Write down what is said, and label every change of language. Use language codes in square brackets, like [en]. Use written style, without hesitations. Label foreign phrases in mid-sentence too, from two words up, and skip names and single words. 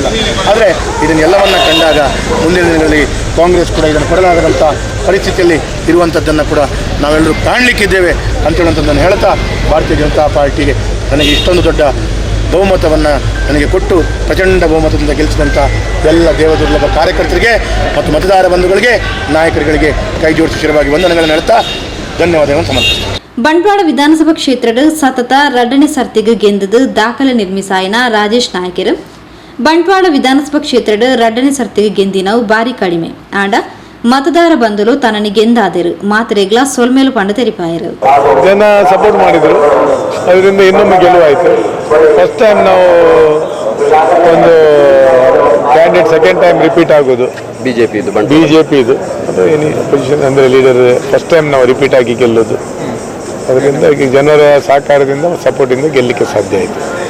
[kn] ಆದರೆ ಇದನ್ನೆಲ್ಲವನ್ನು ಕಂಡಾಗ ಮುಂದಿನ ದಿನಗಳಲ್ಲಿ ಕಾಂಗ್ರೆಸ್ ಕೂಡ ಇದನ್ನು ಕೊಡಲಾಗದಂಥ ಪರಿಸ್ಥಿತಿಯಲ್ಲಿ ಇರುವಂಥದ್ದನ್ನು ಕೂಡ ನಾವೆಲ್ಲರೂ ಕಾಣಲಿಕ್ಕಿದ್ದೇವೆ ಅಂತೇಳುವಂಥದ್ದನ್ನು ಹೇಳ್ತಾ, ಭಾರತೀಯ ಜನತಾ ಪಾರ್ಟಿಗೆ ನನಗೆ ಇಷ್ಟೊಂದು ದೊಡ್ಡ ಬಹುಮತವನ್ನು ನನಗೆ ಕೊಟ್ಟು ಪ್ರಚಂಡ ಬಹುಮತದಿಂದ ಗೆಲ್ಲಿಸಿದಂಥ ಎಲ್ಲ ದೇವದುರ್ಲಭ ಕಾರ್ಯಕರ್ತರಿಗೆ ಮತ್ತು ಮತದಾರ ಬಂಧುಗಳಿಗೆ, ನಾಯಕರುಗಳಿಗೆ ಕೈ ಜೋಡಿಸಿರವಾಗಿ ವಂದನೆಗಳನ್ನು ಹೇಳ್ತಾ ಧನ್ಯವಾದಗಳನ್ನು ಸಮರ್ಪಿಸ್ತೀನಿ. [tcy] ಬಂಟ್ವಾಳ ವಿಧಾನಸಭಾ ಕ್ಷೇತ್ರದ ಸತತ 2ನೇ ಸರ್ತಿಗೆ ಗೆಂದದು ದಾಖಲೆ ನಿರ್ಮಿಸಾಯಿನ ರಾಜೇಶ್ ನಾಯಕರು ಬಂಟ್ವಾಳ ವಿಧಾನಸಭಾ ಕ್ಷೇತ್ರದ 2ನೇ ಸರ್ತಿಗೆ ಗೆಂದಿನವು ಬಾರಿ ಕಡಿಮೆ. ಆಂಡ ಮತದಾರ ಬಂಧುಲು ತನ್ನನ್ನು ಗೆಂದಾದರು ಮಾತ್ರೆಗ್ಲ ಸೊಲ್ಮೇಲು ಪಂಡ ತೆರಿಪಾಯರು. [kn] ಜನ ಸಪೋರ್ಟ್ ಮಾಡಿದರು, ಅದರಿಂದ ಇನ್ನೊಮ್ಮೆ ಗೆಲುವಾಯಿತು. [en] first time [kn] ನಾವು ಒಂದು ಕ್ಯಾಂಡಿಡೇಟ್ [en] second time repeat [kn] ಆಗೋದು ಬಿಜೆಪಿದು ಅದು [en] any position [kn] ಅಂದರೆ [en] leader first time [kn] ನಾವು ರಿಪೀಟ್ ಆಗಿ ಗೆಲ್ಲೋದು. ಅದರಿಂದ ಜನರ ಸಹಕಾರದಿಂದ ಸಪೋರ್ಟಿಂದ ಗೆಲ್ಲಲಿಕ್ಕೆ ಸಾಧ್ಯ ಆಯಿತು.